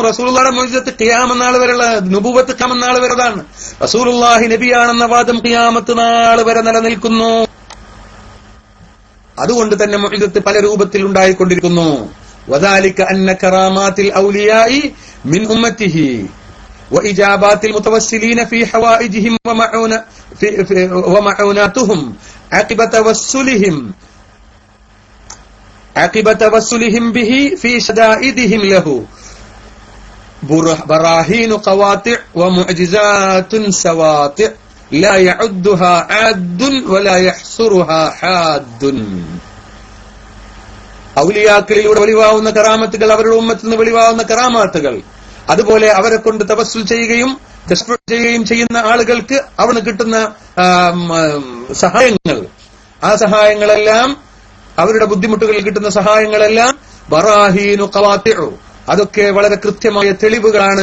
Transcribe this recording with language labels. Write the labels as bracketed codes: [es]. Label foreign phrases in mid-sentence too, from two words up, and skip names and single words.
[ml] റസൂലുള്ളാഹിയുടെ മുഅ്ജിസത്ത് ഖിയാമത്ത് നാൾ വരെയുള്ള നുബുവത്ത് ഖിയാമത്ത് നാൾ വരെതാണ്. റസൂലുള്ളാഹി നബിയാണെന്ന വാദം ഖിയാമത്ത് നാൾ വരെ നിലനിൽക്കുന്നു. അതുകൊണ്ട് തന്നെ മുഅ്ജിസത്ത് പല രൂപത്തിൽ ഉണ്ടായിക്കൊണ്ടിരിക്കുന്നു. [ar] وذلك أن كرامات الأولياء من أمته وإجابات المتوسلين في حوائجهم ومعوناتهم عقب توسلهم به في شدائدهم له براهين قواطع ومعجزات سواطع لا يعدها عاد ولا يحصرها حاد. [ml] ഔലിയാക്കളിലൂടെ വെളിവാവുന്ന കറാമത്തുകൾ, അവരുടെ ഉമ്മത്തിൽ നിന്ന് വെളിവാവുന്ന കറാമത്തുകൾ, അതുപോലെ അവരെ കൊണ്ട് തവസ്സുൽ ചെയ്യുകയും ചെയ്യുന്ന ആളുകൾക്ക് അവിടെ കിട്ടുന്ന സഹായങ്ങൾ, ആ സഹായങ്ങളെല്ലാം, അവരുടെ ബുദ്ധിമുട്ടുകളിൽ കിട്ടുന്ന സഹായങ്ങളെല്ലാം [ar] براهين قواطع, [ml] അതൊക്കെ വളരെ കൃത്യമായ തെളിവുകളാണ്.